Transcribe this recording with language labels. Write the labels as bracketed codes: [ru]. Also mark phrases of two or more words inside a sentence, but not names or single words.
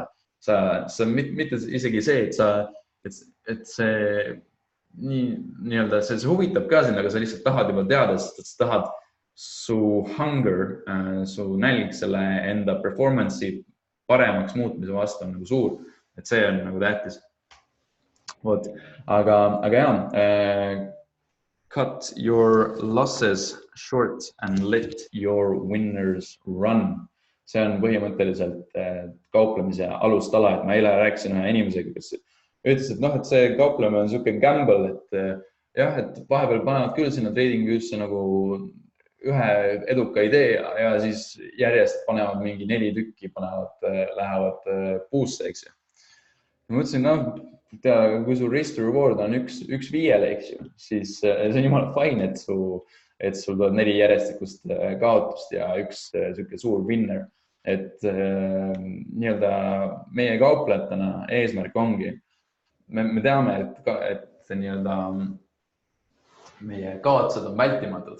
[et] Sa mitte isegi see, et see nii-öelda see huvitab ka sind, aga sa lihtsalt tahad juba teada, sest sa tahad su hunger, su nälg selle enda performance'i paremaks muutmise vastu on nagu suur, et see on nagu tähtis. Vot, aga ja, [en] cut your losses short and let your winners run. [et] See on põhimõtteliselt kauplemise alustala, et ma eile rääkisin ühe inimesega, kes ütles, et see kauplemine on selline gamble, et jah, et vahepeal panevad küll sinna trading'isse nagu ühe eduka idee ja siis järjest panevad mingi 4 tükki, lähevad puusse, eks ju. Ma mõtlesin, kui su [en] risk to reward [et] on 1/5, eks ju, siis see on jumala fine, et sul tuleb 4 järjestikust kaotust ja üks selline suur winner. Et nii-öelda meie kauplejatena eesmärk ongi, me teame, et nii-öelda meie kaotused on vältimatud.